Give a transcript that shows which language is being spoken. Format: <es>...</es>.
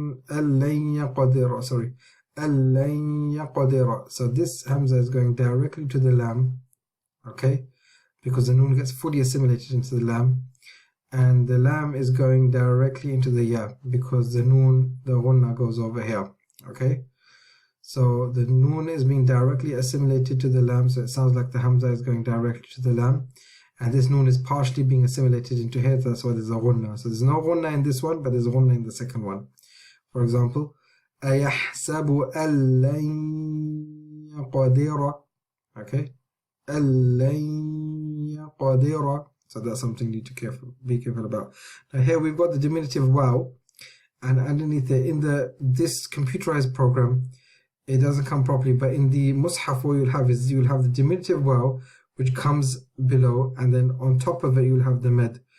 <ar>ألن يقدر, sorry, ألن يقدر.</ar> <en>So this hamza is going directly to the lam, okay, because the noon gets fully assimilated into the lam, and the lam is going directly into the ya because the noon, the ghunna, goes over here, okay. So the noon is being directly assimilated to the lam, so it sounds like the hamza is going directly to the lam. And this noon is partially being assimilated into here, that's why there's a ghunna. So there's no ghunna in this one, but there's a ghunna in the second one. For example,</en> <ar>أَيَحْسَبُ أَلَّن يَقْدِرَ, okay, أَلَّن يَقْدِرَ.</ar> <en>So that's something you need to be careful about. Now here we've got the diminutive waw, and underneath it, in this computerized program, it doesn't come properly, but in the mushaf what you'll have is you'll have the diminutive waw, which comes below, and then on top of it you'll have the med.</en>